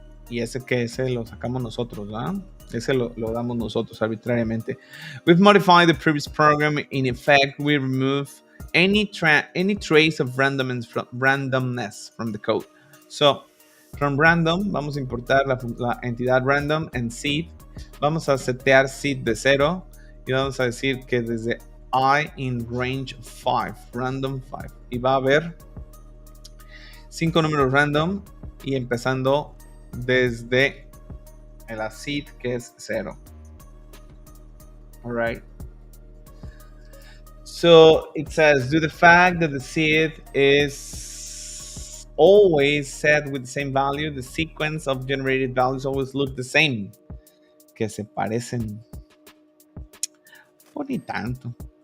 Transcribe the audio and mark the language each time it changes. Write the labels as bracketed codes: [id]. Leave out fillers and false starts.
[es] Y ese lo sacamos nosotros, ¿verdad? Ese lo damos nosotros arbitrariamente. [en] We've modified the previous program. In effect, we remove any trace of randomness from the code. [es] So, from random, vamos a importar la entidad random en seed. Vamos a setear seed de 0 y vamos a decir que desde I in range 5, random 5. Y va a haber 5 números random y empezando desde la seed que es 0. [en] All right. So it says, due to the fact that the seed is always set with the same value, the sequence of generated values always look the same. [es] Que se parecen. Por ni tanto.